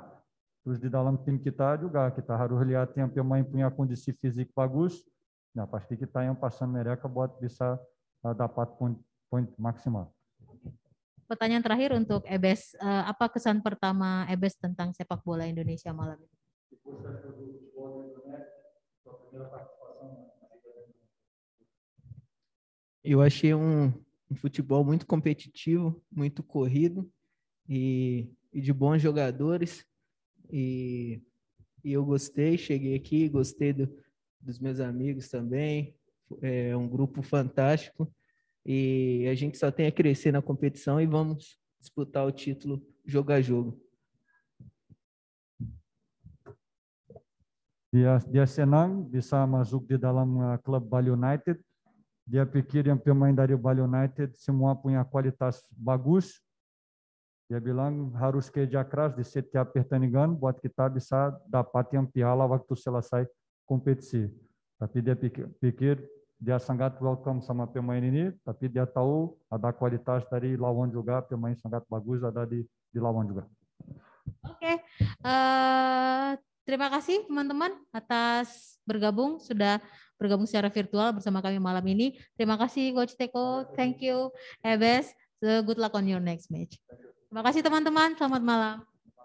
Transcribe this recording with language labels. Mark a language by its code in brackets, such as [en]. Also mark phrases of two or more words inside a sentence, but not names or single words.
[id] Terus di dalam tim kita juga, kita harus lihat yang pemain punya kondisi fisik bagus, nah pasti kita yang pasang mereka buat bisa dapat poin maksimal. Pertanyaan terakhir untuk Ebes, apa kesan pertama Ebes tentang sepak bola Indonesia malam ini? [pt] Eu achei um futebol muito competitivo, muito corrido e de bons jogadores. E eu gostei, cheguei aqui, gostei dos meus amigos também. É um grupo fantástico. E a gente só tem a crescer na competição e vamos disputar o título jogo a jogo. [id] Dia senang bisa masuk di dalam klub Bali United. Dia pikir yang pemain dari Bali United semua punya kualitas bagus. Dia bilang harus kerja keras di setiap pertandingan buat kita bisa dapat yang piala waktu selesai kompetisi. Tapi dia pikir dia sangat welcome sama pemain ini, tapi dia tahu ada kualitas dari lawan juga, pemain sangat bagus ada di lawan juga. Oke, terima kasih teman-teman atas sudah bergabung secara virtual bersama kami malam ini. Terima kasih Coach Teko, [en] thank you Ebes, good luck on your next match. [id] Terima kasih teman-teman, selamat malam.